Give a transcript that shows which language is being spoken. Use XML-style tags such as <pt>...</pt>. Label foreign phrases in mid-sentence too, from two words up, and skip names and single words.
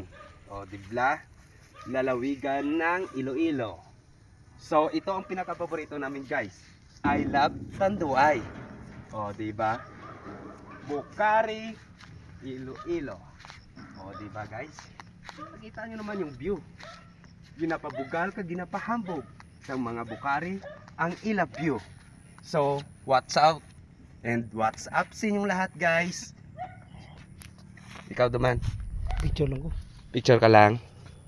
<tl>O, dibla? Lalawigan ng Iloilo. So ito ang pinaka-paborito namin guys.</tl> <en>I love Tanduay.</en> <tl>O di ba? Bukari, Iloilo. O di ba guys? Nakita niyo naman yung view.</tl> <hil>Ginapabugal ka, ginapahambog sa mga Bukari ang ila view.</hil> <en>So what's out and what's up</en> <tl>sa inyong lahat</tl> <en>guys?</en> <hil>Ikaw duman. Picture lang ko. Picture ka lang.</hil>